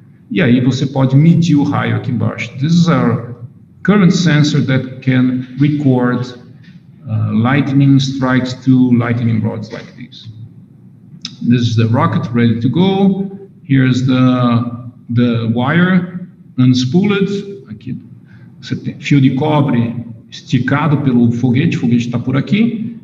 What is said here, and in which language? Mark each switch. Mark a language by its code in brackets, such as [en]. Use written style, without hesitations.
[pt] E aí você pode medir o raio aqui embaixo. [en] This is our current sensor that can record lightning strikes to lightning rods like this. This is the rocket ready to go. Here's the wire unspooled. [pt] Aqui você tem fio de cobre esticado pelo foguete. O foguete está por aqui.